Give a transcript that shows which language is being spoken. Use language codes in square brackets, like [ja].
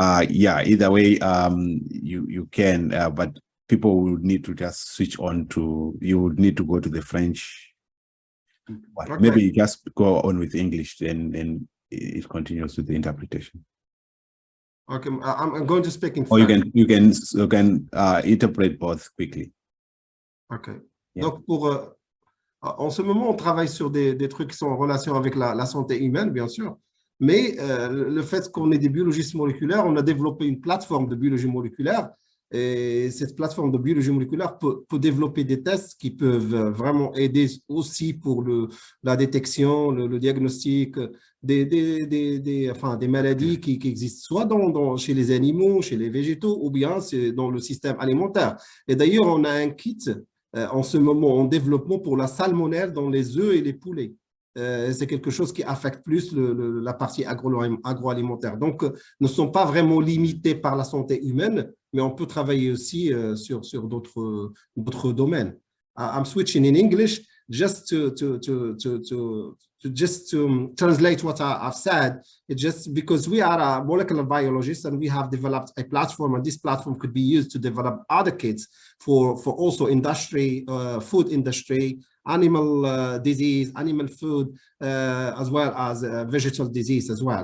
[en] Yeah, either way, you can, but people would need to just switch on to, you would need to go to the French. Okay. Maybe you just go on with English, and it continues with the interpretation. Okay, I'm going to speak in Or French. you can interpret both quickly. Okay. Yeah. [fr] Donc, en ce moment, on travaille sur des trucs qui sont en relation avec la santé humaine, bien sûr. Mais le fait qu'on ait des biologistes moléculaires, on a développé une plateforme de biologie moléculaire. Et cette plateforme de biologie moléculaire peut développer des tests qui peuvent vraiment aider aussi pour la détection, le diagnostic des maladies qui existent soit chez les animaux, chez les végétaux, ou bien dans le système alimentaire. Et d'ailleurs, on a un kit en ce moment en développement pour la salmonelle dans les œufs et les poulets. C'est quelque chose qui affecte plus la partie agroalimentaire. Donc, ne sont pas vraiment limités par la santé humaine, mais on peut travailler aussi sur d'autres domaines. [en] I'm switching in English just to translate what I've said. It's just because we are a molecular biologists and we have developed a platform, and this platform could be used to develop other kits for also industry, food industry, animal disease, animal food, as well as vegetal disease as well.